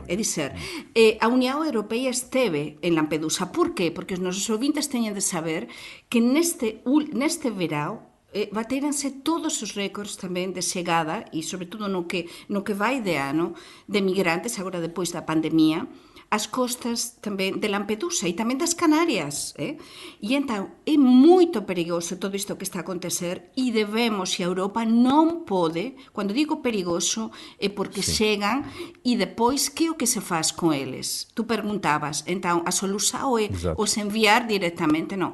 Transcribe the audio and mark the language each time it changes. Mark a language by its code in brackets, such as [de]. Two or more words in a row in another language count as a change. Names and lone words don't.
[pt] É dizer, a União Europeia esteve em Lampedusa. Por quê? Porque os nossos ouvintes têm de saber que neste verão bateram-se todos os recordes também de chegada e, sobretudo, no que vai de ano, de migrantes, agora depois da pandemia, [gl] as costas tamén de Lampedusa e tamén das Canarias. E entón é moito perigoso todo isto que está a acontecer e debemos, e a Europa non pode, cando digo perigoso é porque chegan e depois que é o que se faz con eles? Tu perguntabas, entón a solución é os enviar directamente, non.